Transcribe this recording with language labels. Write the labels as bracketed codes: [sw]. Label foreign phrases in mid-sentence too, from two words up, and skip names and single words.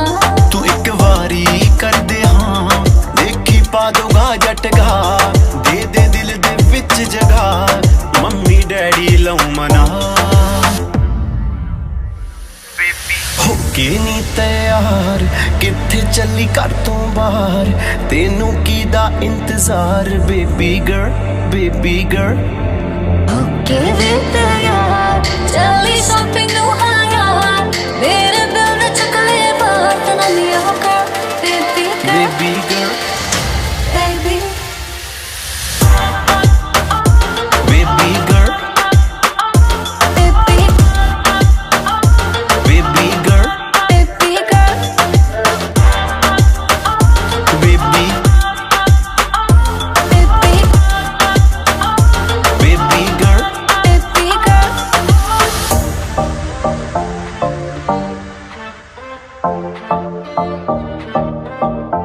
[pa] ਤੂੰ ਇੱਕ ਵਾਰੀ ਕਰਦੇ ਹਾਂ ਦੇਖੀ ਪਾ ਦੂੰਗਾ ਜਟਗਾ ਦੇ ਦੇ ਦਿਲ ਦੇ ਵਿੱਚ ਜਗਾ ਮੰਮੀ ਡੈਡੀ ਲਉ ਮਨਾ ਹੋਕੇ ਨੀ ਤੈयार ਕਿੱਥੇ ਚੱਲੀ ਘਰ ਤੋਂ ਬਾਹਰ ਤੈਨੂੰ ਕੀਦਾ ਇੰਤਜ਼ਾਰ [en] baby girl [pa] ਹੋਕੇ ਵੀ ਤੈयार ਚੱਲੀ ਸ਼ਾਪਿੰਗ ਨੂੰ ਹਾਂ ਯਾਰ ਮੇਰੇ ਬਿਲ ਵਿੱਚ ਚੁੱਕ ਲੈ ਬਾਹਰ [en] then I'm your girl baby girl baby girl baby baby girl baby baby girl baby girl ਬੇਬੀ baby baby girl baby girl